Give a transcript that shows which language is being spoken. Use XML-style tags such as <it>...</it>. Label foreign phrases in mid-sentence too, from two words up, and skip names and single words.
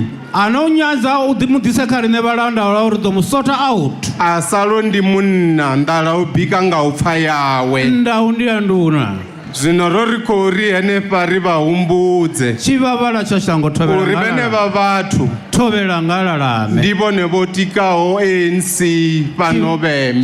<ve>ano nyanza u ḓimudisa kha riṋe vhalandaula uri ḓo mu</ve> <en>sort out</en> <ve>a salo ndi munna nḓala u bika nga u pfa yawe ndau ndi ya nduna zwino ro ri khou ri henefha ri vha humbudze tshivhavhala tsha shango thovhela uri vhenevha vhathu thovhela nga lalame ndi vhone vho tikaho ANC fhano Vhembe</ve>